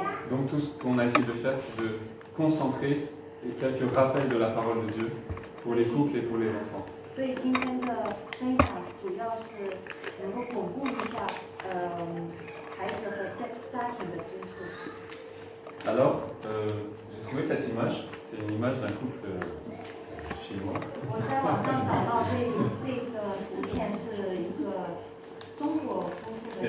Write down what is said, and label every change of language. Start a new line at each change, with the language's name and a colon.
French: Donc tout ce qu'on a essayé de faire, c'est de concentrer quelques rappels de la parole de Dieu pour les couples et pour les enfants.
Chinese: 所以今天的分享主要是能够巩固一下孩子和家庭的知识。
French: Alors, j'ai trouvé cette image, c'est une image d'un couple chinois.
Chinese: 我在网上找到这个图片是一个中国夫妇的。